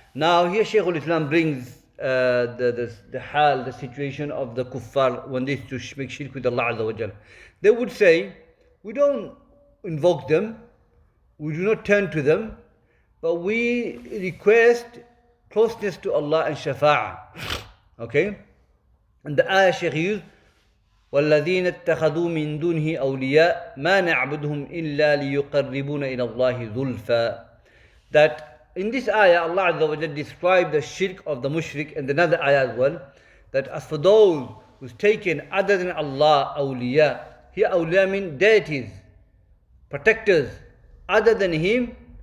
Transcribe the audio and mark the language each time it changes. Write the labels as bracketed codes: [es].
[en] Now here Shaykhul-Islam brings the situation of the kuffar when they used to make shirk with Allah Azza wa Jalla. They would say, we don't invoke them, we do not turn to them, but we request closeness to Allah and shafa'ah. Okay? And the ayah Shaykh used, [ar] وَالَّذِينَ اتَّخَذُوا مِن دُونِهِ أَوْلِيَاءَ مَا نَعْبُدُهُمْ إِلَّا لِيُقَرِّبُونَ إِلَى اللَّهِ ذُلْفًا. [en] That in this ayah, Allah Azza wa Jalla described the shirk of the mushrik, and another ayah as well, that as for those who's taken other than Allah, awliya. Here awliya mean deities, protectors, other than Him.